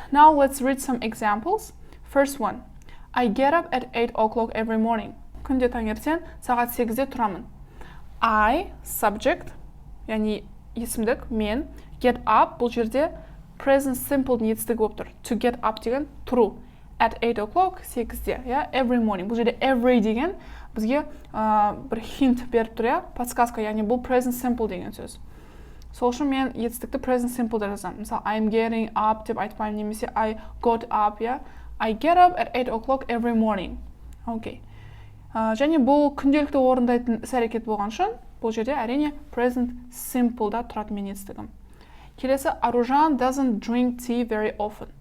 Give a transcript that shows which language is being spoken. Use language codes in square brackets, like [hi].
[en] Now let's read some examples. First one. I get up at 8 o'clock every morning. [kk] Күнде таңертең сағат 8-де тұрамын. I, subject, яғни есімдік, мен, get up, бұл жерде present simple-дың етістігі болып тұр. [en] To get up деген тұру. At 8 o'clock, 8-де, every morning. [kk] Бұл жерде every деген бізге бір hint беріп тұр, подсказка, яғни бұл present simple деген сөз. Сол үшін мен етістікті present simple-да жазамын. Мысалы, [en] I'm getting up [kk] деп айтпаймын, немесе [en] I got up, I get up at 8 o'clock every morning. [kk] Окей. Және бұл күнделікті орындайтын іс-әрекет болған үшін, бұл жерде әрине present simple-да тұратын мен етістігім. Келесі, [en] Аружан doesn't drink tea very often.